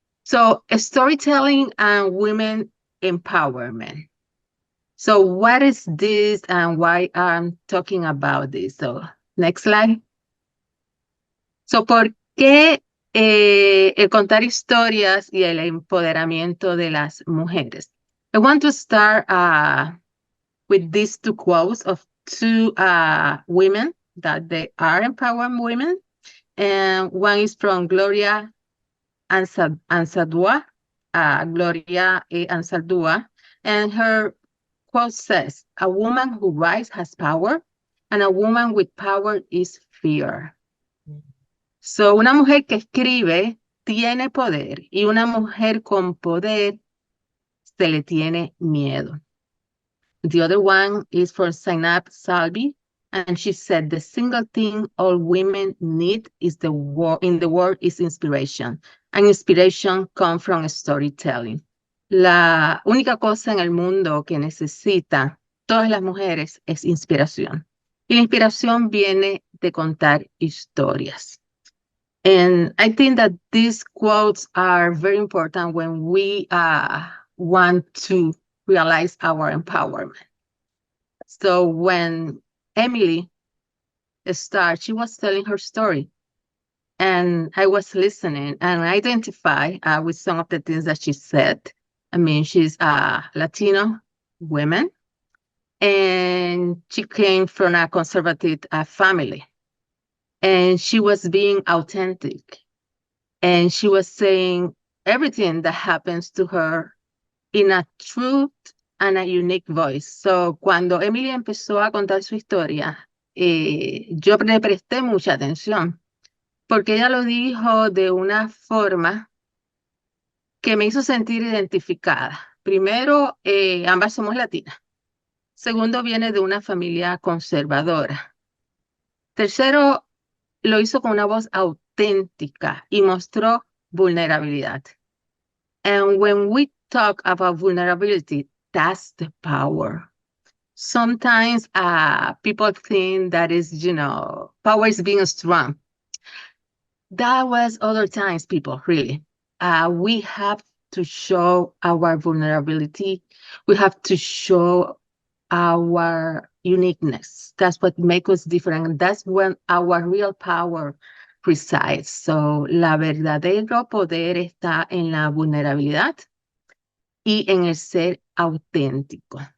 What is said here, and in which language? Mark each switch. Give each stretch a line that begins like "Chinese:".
English: So, storytelling and women empowerment. So, what is this and why I'm talking about this? So, next slide.
Spanish: So, ¿por qué el contar historias y el empoderamiento de las mujeres?
English: I want to start with these two quotes of two women that they are empowering women. And one is from Gloria Anzaldúa, Gloria Anzaldúa, and her quote says, "A woman who writes has power, and a woman with power is fear."
Spanish: So, una mujer que escribe tiene poder, y una mujer con poder se le tiene miedo.
English: The other one is for Zainab Salbi, and she said, "The single thing all women need is in the world is inspiration, and inspiration comes from storytelling."
Spanish: La única cosa en el mundo que necesitan todas las mujeres es inspiración. Y la inspiración viene de contar historias.
English: And I think that these quotes are very important when we want to realize our empowerment. So when Emily started, she was telling her story, and I was listening and I identify with some of the things that she said. I mean, she's a Latino woman, and she came from a conservative family, and she was being authentic, and she was saying, everything that happens to her in a truth and a unique voice.
Spanish: So, cuando Emily empezó a contar su historia, yo le presté mucha atención, porque ella lo dijo de una forma que me hizo sentir identificada. Primero, ambas somos latinas. Segundo, viene de una familia conservadora. Tercero, lo hizo con una voz auténtica y mostró vulnerabilidad.
English: And when we talk about vulnerability, that's the power. Sometimes people think that is, power is being strong. That was other times, people, really. We have to show our vulnerability. We have to show our uniqueness. That's what makes us different. And that's when our real power resides.
Spanish: So, la verdadero poder está en la vulnerabilidad y en el ser auténtico.